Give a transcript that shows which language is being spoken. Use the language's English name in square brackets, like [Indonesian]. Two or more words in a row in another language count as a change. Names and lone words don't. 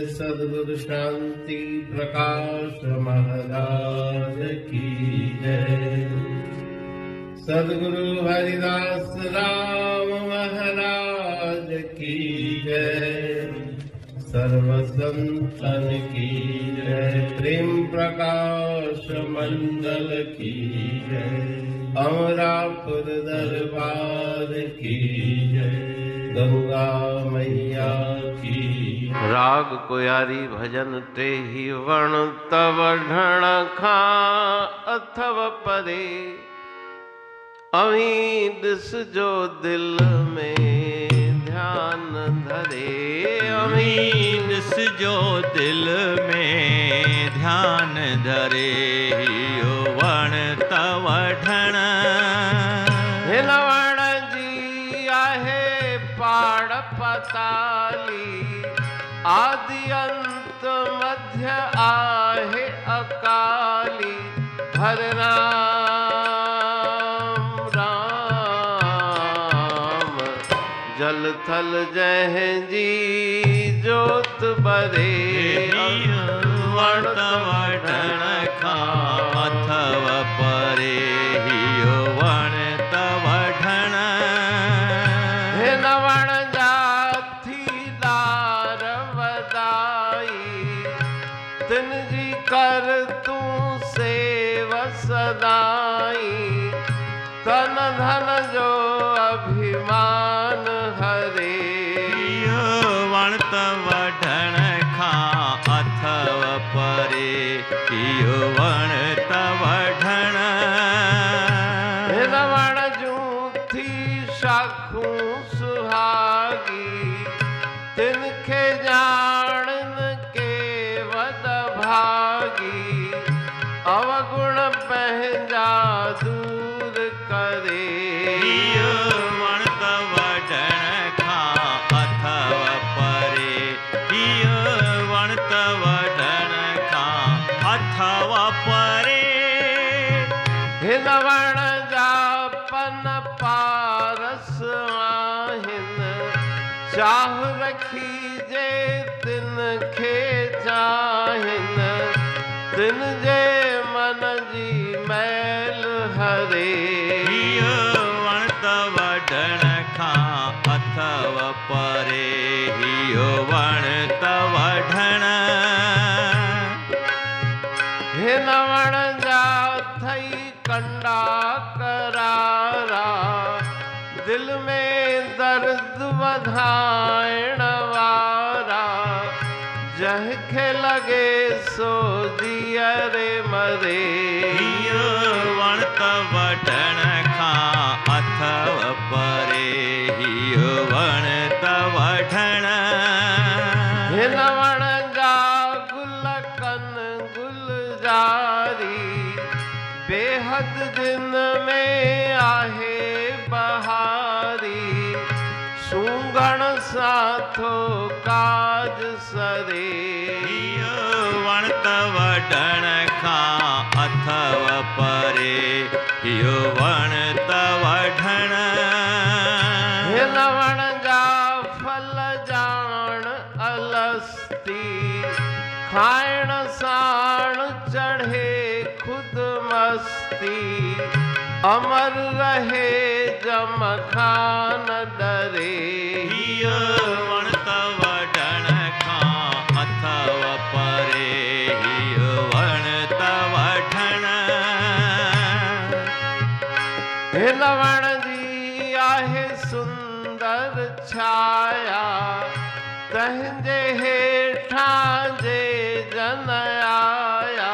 [Hindi] सद्गुरु शांति प्रकाश महाराज की जय। सद्गुरु हरिदास राम महाराज की जय। सर्व संतन की जय। प्रेम प्रकाश मंडल की जय। अमरापुर दरबार की जय। गंगा मैया की। [Sindhi] राग कोयारी भजन ते ही वण तव ढण खा अथव परे। अभी दिस जो दिल में ध्यान धरे। अभी दिस जो दिल में ध्यान धरे। वण तव ढण हिन वण जी आहे पाड़ पताली। आदि अंत मध्य आहे अकाली। हर राम राम जल थल जय जी जोत बरे। वण तव ढण खा अथव परे। वण तव ढण हिन वण जाथी दार वदाई। तिन जी कर तू सेव सदाई। तन धन जो अभिमान हरे। वण तव ढण खा अथव परे। वण तव ढण हिन वण जूं थी शाखूं सुहागी। तिनखे ॼाणन के वद भागी। अवगुण पंहिंजा दूर करे। वण तव ढण खा अथव परे। वण तव ढण खा अथव परे। हिन वण जा पन पारस आहिन। चाह रखी जे तिन खे चाहिन। तिन जे मन जी मैल हरे। वण तव ढण खा अथव परे। वण तव ढण हिन वण जा थई कंडा करारा। दिल में दर्द वधाइण वारा। जंहिंखे लगे सो दियरे मरे। वण तव ढण खा अथव परे। वण तव ढण हिन वण जा गुलकन गुलजारी। बेहद दिन में आहे बहारी। सूंघण सां थो काज सरे। वण तव ढण खा अथव परे। वण तव ढण हिन वण जा फल ॼाण अलस्ती। खाइण साण चढ़े खुद मस्ती। अमर रहे जम खान डरे। वण तव ढण खा अथव परे। वण तव ढण हिन वण जी आहे सुंदर छाया। तंहिंजे हेठां जे जन आया।